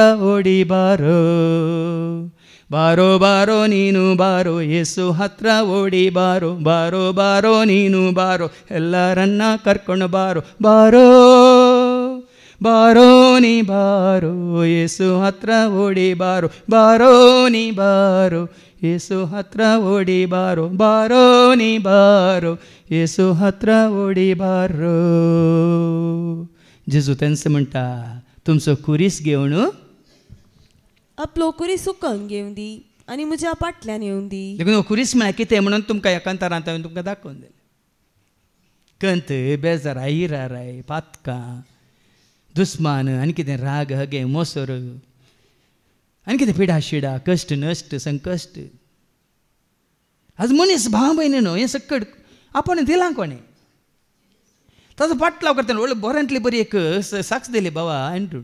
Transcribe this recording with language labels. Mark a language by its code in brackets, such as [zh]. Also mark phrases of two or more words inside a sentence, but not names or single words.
[kn] ಓಡಿ ಬಾರೋ ಬಾರೋ ಬಾರೋ ನೀನು ಬಾರೋ ಯೇಸು ಹತ್ರ ಓಡಿ ಬಾರೋ ಬಾರೋ ಬಾರೋ ನೀನು ಬಾರೋ ಎಲ್ಲರನ್ನ ಕರ್ಕೊಂಡು ಬಾರೋ ಬಾರೋ ಬಾರೋ ನೀ ಬಾರೋ ಯೇಸು ಹತ್ರ ಓಡಿ ಬಾರೋ ಬಾರೋ ನೀ ಬಾರೋ ಯೇಸು ಹತ್ರ ಓಡಿ ಬಾರೋ ಬಾರೋ ನೀ ಬಾರೋ ಯೇಸು ಹತ್ರ ಓಡಿ ಬಾರೋ. [kok] जेजू त्यांचं म्हणटा तुमचो कुरीस घेवन आपलो कुरीस सुकन घेवन दी आनी म्हज्या पाटल्यान येवन दी. देखून कुरीस म्हळ्यार कितें म्हणून तुमकां एकांतरांत हांवें तुमकां दाखोवन दिलें. कंत बेजाराय इराराय पातकां दुस्मान आनी कितें राग हगे मोसोर आनी कितें पिडा शिडा कश्ट नश्ट संकश्ट आज मनीस भाव भयणीनो हें सकट आपण दिलां कोणें ताजो पाटलाव करतना व्हडलो बऱ्यांतली बरी एक साक्ष दिली बाबा एंड्रू.